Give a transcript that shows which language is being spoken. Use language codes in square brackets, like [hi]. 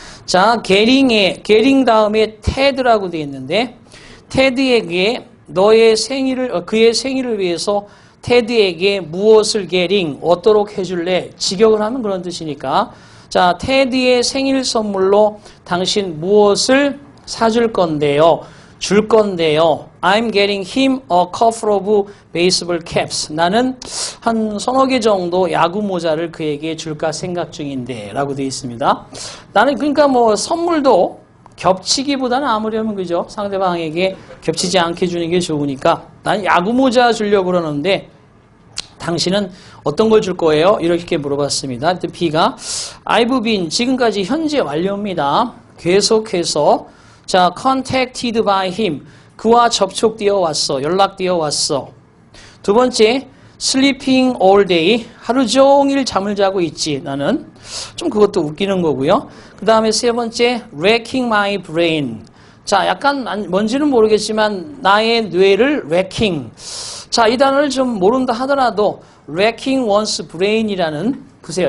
[ko] 자, getting 다음에 Ted라고 되어 있는데 테드에게 그의 생일을 위해서 테드에게 무엇을 getting, 얻도록 해줄래? 직역을 하면 그런 뜻이니까 자, 테드의 생일 선물로 당신 무엇을 사줄 건데요? 줄 건데요. [en] I'm getting him a couple of baseball caps. [ko] 나는 한 서너 개 정도 야구 모자를 그에게 줄까 생각 중인데 라고 되어 있습니다. 나는 그러니까 뭐 선물도 겹치기보다는 아무려면 그죠? 상대방에게 겹치지 않게 주는 게 좋으니까 난 야구 모자 주려고 그러는데 당신은 어떤 걸 줄 거예요? 이렇게 물어봤습니다. B가 [en] I've been [ko] 지금까지 현재 완료입니다. 계속해서 자, [en] contacted by him. [ko] 그와 접촉되어 왔어. 연락되어 왔어. 두 번째, [en] sleeping all day. [ko] 하루 종일 잠을 자고 있지. 나는 좀 그것도 웃기는 거고요. 그 다음에 세 번째, [en] racking my brain. [ko] 자, 약간 뭔지는 모르겠지만 나의 뇌를 racking. 자, 이 단어를 좀 모른다 하더라도 racking one's brain이라는 보세요.